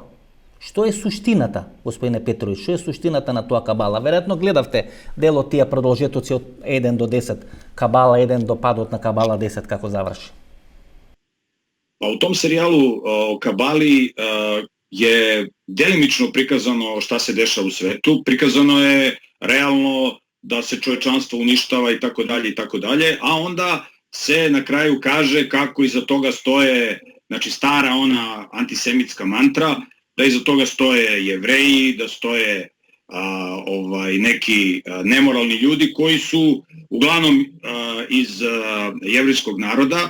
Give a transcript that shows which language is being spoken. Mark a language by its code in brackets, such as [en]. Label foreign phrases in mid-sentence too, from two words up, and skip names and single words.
[mk] Што е суштината, господине Петрович, што е суштината на тоа Кабала? Веројатно гледавте дел од тие продолжетоци од 1 до 10, Кабала 1 до падот на Кабала 10, како заврши? [sr] Pa u tom serijalu o Kabali je delimično prikazano šta se dešava u svetu, prikazano je realno da se čovečanstvo uništava i tako dalje, a onda se na kraju kaže kako iza toga stoje, znači stara ona antisemitska mantra, da iza toga stoje Jevreji, da stoje neki nemoralni ljudi koji su uglavnom iz jevrejskog naroda.